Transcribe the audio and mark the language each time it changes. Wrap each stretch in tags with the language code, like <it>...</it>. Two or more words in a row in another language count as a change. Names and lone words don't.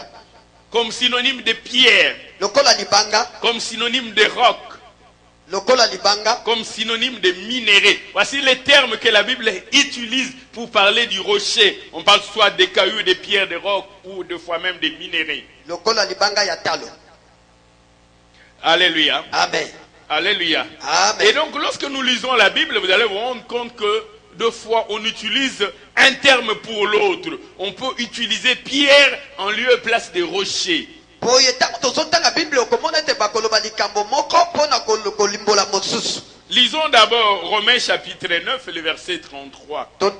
<fr>Comme synonyme de pierre.</fr> <ln>Lokola libanga.</ln> <fr>Comme synonyme de roc.</fr> <ln>Lokola libanga.</ln> <fr>Comme synonyme de minerai. Voici les termes que la Bible utilise pour parler du rocher. On parle soit des cailloux, des pierres, des rocs ou deux fois même des minéraux.</fr> <ln>Lokola libanga ya talo.</ln> <fr>Alléluia. Amen. Alléluia. Amen. Et donc lorsque nous lisons la Bible, vous allez vous rendre compte que deux fois on utilise un terme pour l'autre. On peut utiliser pierre en lieu et place de rocher. Lisons d'abord Romains chapitre 9, le verset 33.</fr>